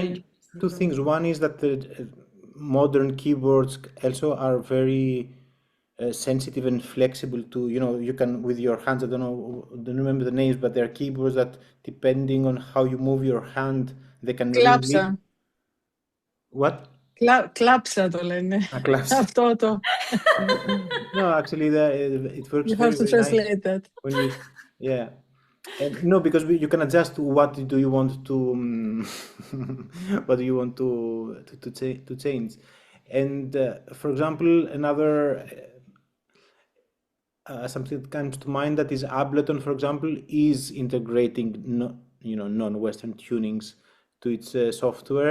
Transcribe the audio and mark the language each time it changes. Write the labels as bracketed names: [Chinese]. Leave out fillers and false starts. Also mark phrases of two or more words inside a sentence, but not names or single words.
[English] mean, interesting. two things. One is that the modern keyboards also are very sensitive and flexible to, you can with your hands. I don't remember the names, but there are keyboards that, depending on how you move your hand, they can really read. [Greek] Κλάψα. [English] What? [Greek] Κλάψα το λένε. [English] A class. [Greek] Αυτό το. [English] No, actually, it works You very, have to very nice translate that. when you, yeah. And no, because you can adjust what do you want to, what do you want to change. And for example, another something that comes to mind, that is Ableton, for example, is integrating non-Western tunings to its software.